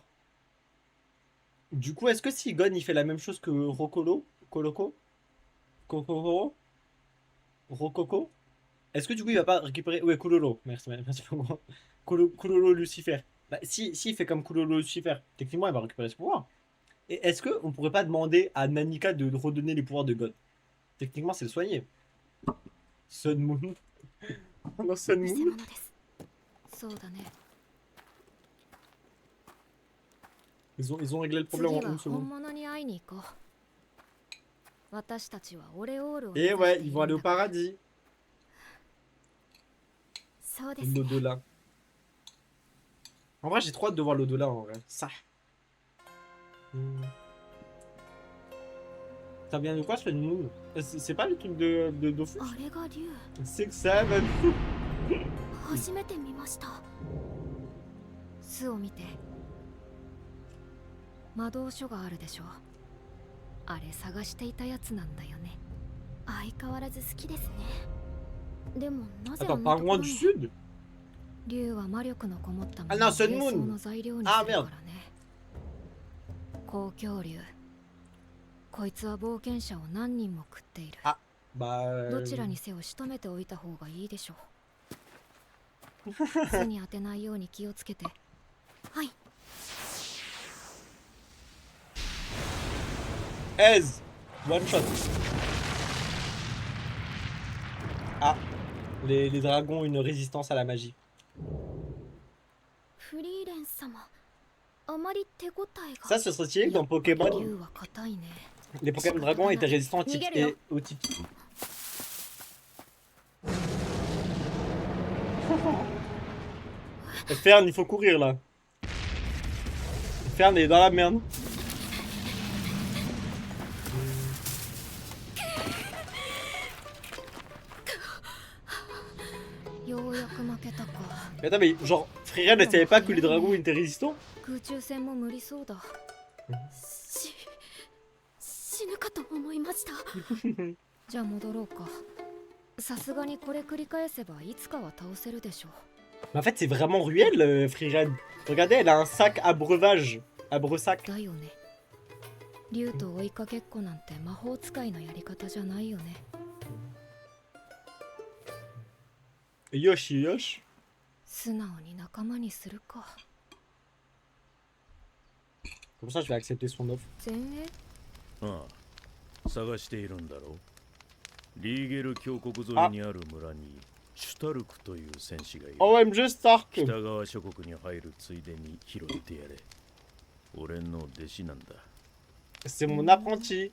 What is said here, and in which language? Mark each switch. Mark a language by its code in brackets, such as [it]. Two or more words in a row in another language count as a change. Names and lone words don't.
[fr] Du coup, est-ce que si Gon il fait la même chose que Rokolo, Koloko, Kokoro, Rokoko, est-ce que du coup il va pas récupérer. Ouais, Kulolo, merci beaucoup. Kulolo Lucifer. Bah, si il fait comme Kulolo Lucifer, techniquement il va récupérer ses pouvoirs. Et est-ce qu'on pourrait pas demander à Nanika de redonner les pouvoirs de God? Techniquement c'est le soigner. Sun Moon. Non, Sun [ja] 偽 [fr] Moon. [ja] 物です。そうだね。 [fr] Ils ont réglé le [ja] 次 [fr] problème en [ja] は [fr] une [ja] 本 [fr] seconde. [ja] 物に会いに行こう。私たちはオレオールを [fr] Et ouais, ils vont aller au paradis. [ja] そうですね。 [fr] L'au-delà. En vrai, j'ai trop hâte de voir l'au-delà en vrai. Ça. Ça vient de quoi ce Moon? C'est pas le truc de Dofus? [ja] あれが竜。 [en] Six, seven. [ja] 初めて見ました。巣を見て。魔導書があるでしょ。あれ探していたやつなんだよね。相変わらず好きですね。でもなぜ [fr] Attends, pas loin du sud? [ja] 竜は魔力のこもったもあのを [fr] non, Sun [ja] 兵 [fr] Moon [ja] 装の材料にあするからね。公恐竜。こいつは冒険者を何人も食っている。 [fr] Bah. [ja] どちらにせよ仕留めておいた方がいいでしょう。巣に当てないように気をつけて。はい。 [en] Ez. One shot. Ah. [fr] Les dragons ont une résistance à la magie. [ja] フリーレン様、あまり手応えが。 [fr] Ça, ce serait stylé que dans Pokémon, [ja] 竜は硬いね。 [fr] les Pokémon dragons étaient résistants au type. Fern, il faut courir là. Fern est dans la merde. Mais attends, mais genre, Fririan ne savait pas que les dragons étaient résistants? [ja] 空中戦も無理そうだ。死ぬかと思いました。じゃあ戻ろうか。さすがにこれ繰り返せばいつかは倒せるでしょう。 [fr] Mais en fait, c'est vraiment Ruel, Fririan. Regardez, elle a un sac à breuvage. À bressac. [ja] だよね。竜と追いかけっこなんて魔法使いのやり方じゃないよね。 Yoshi, Yoshi. 素直に仲間にするか。 [fr] Comme ça, je vais accepter son offre. [ja] 前衛？ああ、探しているんだろう。リーゲル峡谷沿いにある村にシュタルクという戦士がいる。 [en] OMG Stark. [ja] 北側諸国に入るついでに拾ってやれ。俺の弟子なんだ。 [fr] C'est mon apprenti.